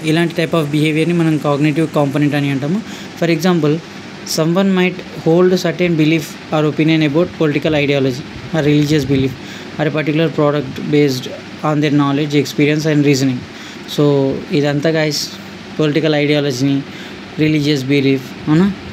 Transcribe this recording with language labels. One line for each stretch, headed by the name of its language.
Telugu: ఇలాంటి type of బిహేవియర్ని మనం cognitive component అని అంటాము.
English: For example, someone might hold a certain belief or opinion about political ideology or religious belief or a particular product based on their knowledge, experience and reasoning.
Telugu: So ఇదంతా guys political ఐడియాలజీని, religious belief, అవునా.